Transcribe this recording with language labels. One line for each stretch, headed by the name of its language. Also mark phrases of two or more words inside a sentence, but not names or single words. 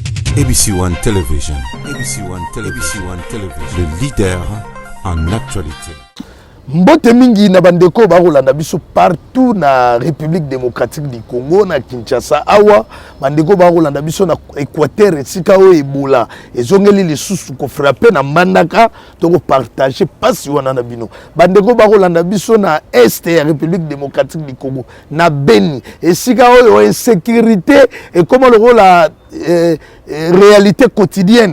French: ABC One Television. ABC One Television. ABC One Television. Le leader en actualité.
Lingala: Mbote mingi na bandeko bakolanda biso partout na République démocratique du Congo na Kinshasa awa bandeko bakolanda biso na Équateur esika o Ebola ezongeli lisusu ko frapper na Mbandaka to ko partager pasi wana na bino bandeko bakolanda biso na Est ya République démocratique du Congo na Beni esika o insécurité
French: et comment la réalité quotidienne.